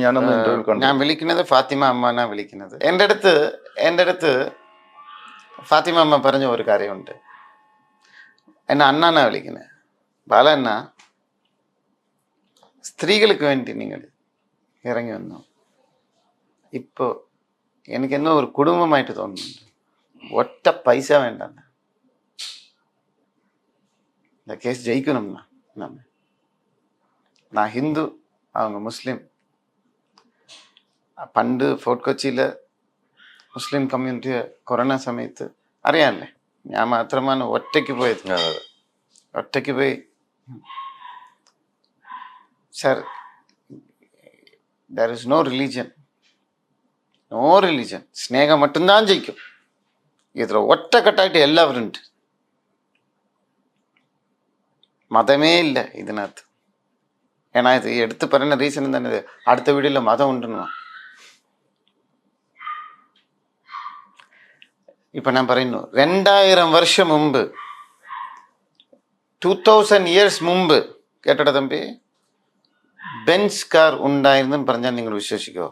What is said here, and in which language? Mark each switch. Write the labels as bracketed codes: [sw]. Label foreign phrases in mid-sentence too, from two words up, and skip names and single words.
[ml] ഞാൻ വിളിക്കുന്നത് ഫാത്തിമ അമ്മനാ വിളിക്കുന്നത്. എൻ്റെ അടുത്ത് ഫാത്തിമ അമ്മ പറഞ്ഞ ഒരു കാര്യമുണ്ട്. എന്നെ അണ്ണാന്നാ വിളിക്കുന്നത്. ബാല അണ്ണ, സ്ത്രീകൾക്ക് വേണ്ടി നിങ്ങൾ ഇറങ്ങി വന്നു. ഇപ്പോൾ എനിക്കെന്നോ ഒരു കുടുംബമായിട്ട് തോന്നുന്നുണ്ട്. ഒറ്റ പൈസ വേണ്ട, [ta] இந்த கேஸ் ஜெயிக்கணும்னா. நான் ஹிந்து, அவங்க முஸ்லீம். [ml] പണ്ട് ഫോർട്ട് കൊച്ചിയിൽ [en] Muslim community [ml] കൊറോണ സമയത്ത് അറിയാമല്ലേ, ഞാൻ മാത്രമാണ് ഒറ്റയ്ക്ക് പോയത്. ഒറ്റയ്ക്ക് പോയി. സാർ, [en] there is no religion. [ml] സ്നേഹം மட்டும்தான் ജയിക്കും. ഇതിൽ ഒറ്റക്കെട്ടായിട്ട് എല്ലാവരും ഉണ്ട്. മതമേ ഇല്ല ഇതിനകത്ത്. [ta] ஏன்னா இது எடுத்து [ml] പറയുന്ന റീസൺ തന്നെ അടുത്ത വീഡിയോയിൽ മതം ഉണ്ടെന്ന്. ഇപ്പൊ ഞാൻ പറയുന്നു, 2000 വർഷം മുമ്പ്, 2000 ഇയേഴ്സ് മുമ്പ്, കേട്ടട തമ്പി, ബെൻസ് കാർ ഉണ്ടായിരുന്നു പറഞ്ഞാൽ നിങ്ങൾ വിശ്വസിക്കുമോ?